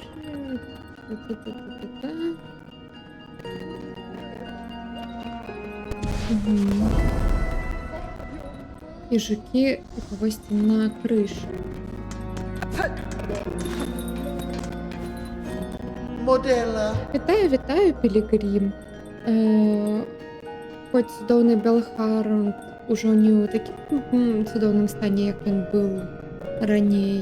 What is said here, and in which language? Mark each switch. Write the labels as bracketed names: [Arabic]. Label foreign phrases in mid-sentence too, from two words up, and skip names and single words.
[Ukrainian] Та-та-та-та-та. Мгм. І жуки у когось на криші. Модела. Вітаю, Пілігрім. [Belarusian] Хоць цудоўны Белхарунт ужо не ў такім цудоўным стане, як ён быў раней.